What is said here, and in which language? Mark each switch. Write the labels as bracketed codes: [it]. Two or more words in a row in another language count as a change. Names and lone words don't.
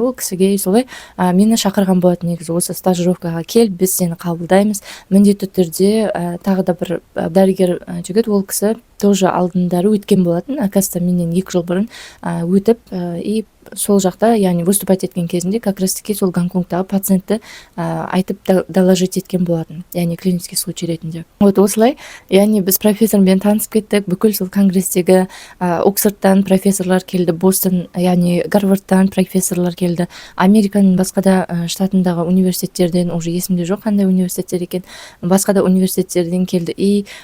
[kk] Ол кісіге солай мені шақырған болатын, негізі осы стажировкаға кел, біз сені қабылдаймыз. Міндетті түрде тағы да бір дәрігер жігіт, ол кісі тоже алдындары өткен болатын. Оказывается, менен 2 жыл бұрын өтіп, сол жақта, яғни выступать еткен кезінде [ru] как раз таки [kk] сол Гонконгтағы пациентті айтып доложить еткен болатын, яғни [ru] клинический случай [kk] ретінде. Осылай, яғни біз профессормен танысып кеттік. Бүкіл сол конгресстегі Оксфордтан профессорлар келді, Бостон, яғни Гарвардтан профессорлар келді, Американың басқа да штатындағы университеттерден, уже есімде жоқ қандай университеттер екен, басқа да университеттерден келді.